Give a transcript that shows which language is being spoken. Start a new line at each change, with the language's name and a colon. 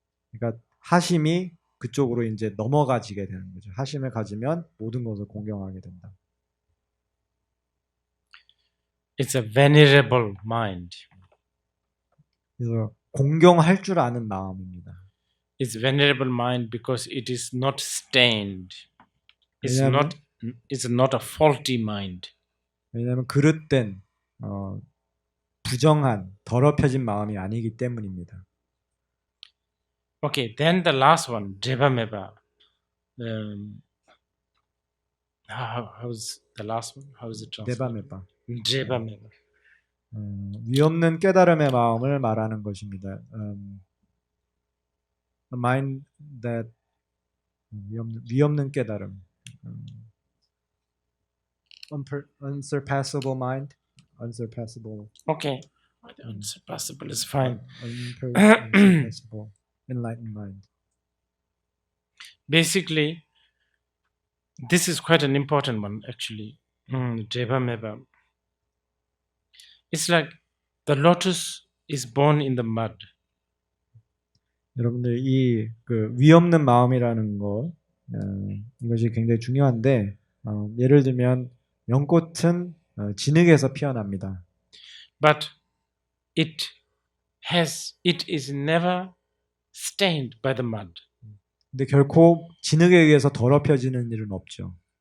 Korean: 그러니까 하심이 그쪽으로 이제 넘어가지게 되는 거죠. 하심을 가지면 모든 것을 공경하게 된다.
English: It's a venerable mind.
Korean: 그래서 공경할 줄 아는 마음입니다.
English: It's venerable mind because it is not stained. It's not a faulty mind.
Korean: 왜냐하면 그릇된 부정한 더럽혀진 마음이 아니기 때문입니다.
English: Okay, then the last one, Drebameba. How's the last one? How is it translated?
Korean: 데바메바.
English: Drebameba.
Korean: 위없는 깨달음의 마음을 말하는 것입니다.
English: A mind that
Korean: 위없는 깨달음.
English: Unsurpassable mind. Unsurpassable. Okay. Unsurpassable is fine. Unsurpassable. Enlightened mind. Basically, this is quite an important one, actually. Deva Meva. It's like the lotus is born in the mud.
Korean: 여러분들 이 그 위없는 마음이라는 것 이것이 굉장히 중요한데 예를 들면 연꽃은 진흙에서 피어납니다.
English: But it is never stained by the mud.
Korean: 근데 결코 진흙에 의해서 더럽혀지는 일은 없죠.